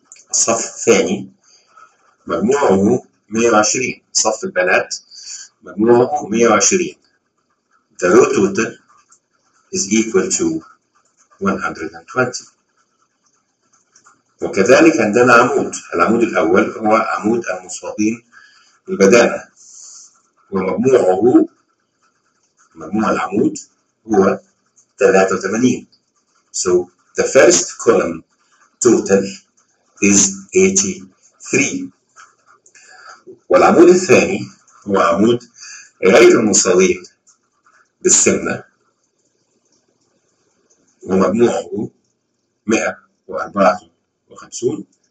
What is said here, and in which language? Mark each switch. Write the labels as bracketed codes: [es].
[ar] الصف الثاني مجموعه 120، صف البنات مجموعه 120، [en] the row total is equal to 120. [ar] وكذلك عندنا عمود، العمود الأول هو عمود المصابين بالبدانة، ومجموعه مجموع العمود هو 83. [en] So the first column total is 83. [ar] والعمود الثاني هو عمود غير المصابين بالسمنة، ومجموعه 154.